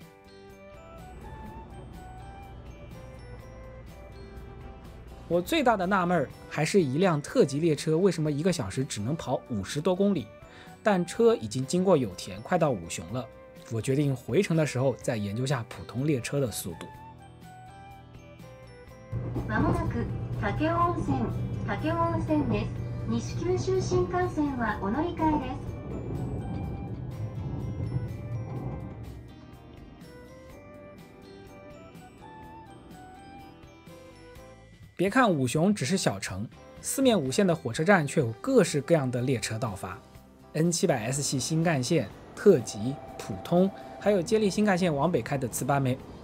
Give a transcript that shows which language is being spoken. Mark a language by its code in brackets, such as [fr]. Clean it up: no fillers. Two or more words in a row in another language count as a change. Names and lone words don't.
[zh] 我最大的纳闷还是一辆特急列车为什么1个小时只能跑50多公里，但车已经经过有田，快到五熊了。我决定回程的时候再研究下普通列车的速度。 [ja] まもなく武雄温泉です。西九州新幹線はお乗り換えです。 [zh] 别看五熊只是小城，4面5线的火车站却有各式各样的列车到发 ，N700S 系新干线、特急、普通，还有接力新干线往北开的茨巴梅。